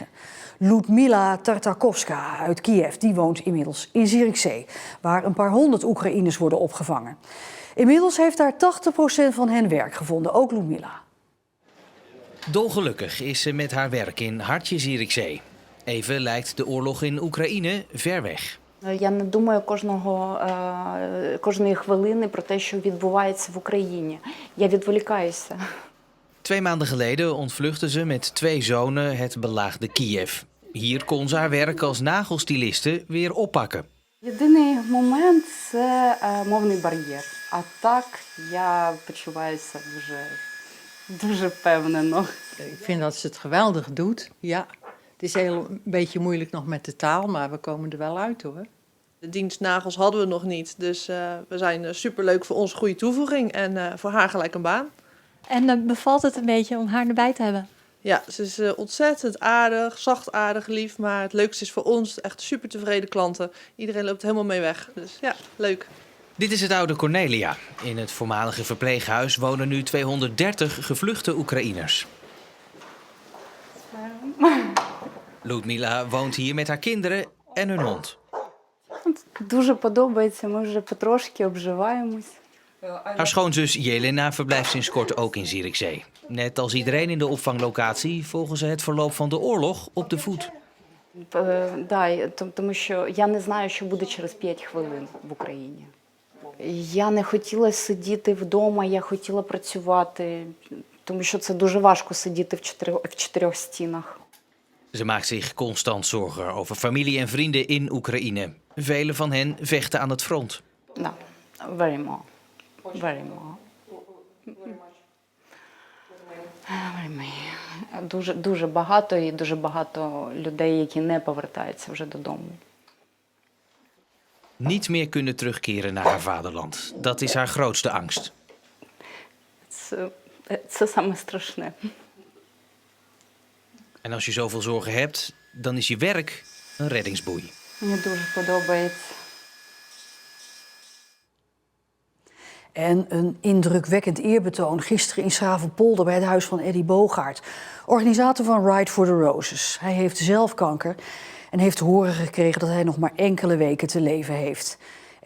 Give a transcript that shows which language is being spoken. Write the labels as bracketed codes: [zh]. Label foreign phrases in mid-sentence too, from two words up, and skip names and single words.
[nl] Ludmila Tartakovska uit Kiev die woont inmiddels in Zierikzee, waar een paar honderd Oekraïners worden opgevangen. Inmiddels heeft daar 80% van hen werk gevonden, ook Ludmila. Dolgelukkig is ze met haar werk in Hartje Zierikzee. Even lijkt de oorlog in Oekraïne ver weg. [uk] Я не думаю кожної хвилини про те, що відбувається в Україні. Я відволікаюся. [nl] 2 maanden geleden ontvluchtte ze met 2 zonen het belaagde Kiev. Hier kon ze haar werk als nagelstiliste weer oppakken. [uk] Єдиний момент – це мовний бар'єр. А так я почуваюся дуже впевнено. [nl] Ik vind dat ze het geweldig doet, ja. Het is een beetje moeilijk nog met de taal, maar we komen er wel uit hoor. De dienst nagels hadden we nog niet, dus we zijn superleuk voor ons, goede toevoeging en voor haar gelijk een baan. En bevalt het een beetje om haar erbij te hebben? Ja, ze is ontzettend aardig, zachtaardig, lief, maar het leukste is voor ons echt super tevreden klanten. Iedereen loopt helemaal mee weg, dus ja, leuk. Dit is het oude Cornelia. In het voormalige verpleeghuis wonen nu 230 gevluchte Oekraïners. Ludmila woont hier met haar kinderen en hun hond. [uk] Дуже подобається, ми вже потрошки обживаємось. [nl] Haar schoonzus Jelena verblijft sinds kort ook in Zierikzee. Net als iedereen in de opvanglocatie volgen ze het verloop van de oorlog op de voet. [uk] Тому що я не знаю, що буде через 5 хвилин в Україні. Я не хотіла сидіти вдома, я хотіла працювати, тому що це дуже важко сидіти в 4 стінах. [nl] Ze maakt zich constant zorgen over familie en vrienden in Oekraïne. Velen van hen vechten aan het front. [en] Да, very much. Very much. Very much. [uk] Дуже багато і дуже багато людей, які не повертаються вже додому. [nl] Niet meer kunnen terugkeren naar haar vaderland. Dat is haar grootste angst. [uk] Це саме страшне. [nl] En als je zoveel zorgen hebt, dan is je werk een reddingsboei. [uk] Мені дуже подобається. [nl] En een indrukwekkend eerbetoon gisteren in Schravenpolder bij het huis van Eddie Bogaert. Organisator van Ride for the Roses. Hij heeft zelf kanker en heeft te horen gekregen dat hij nog maar enkele weken te leven heeft.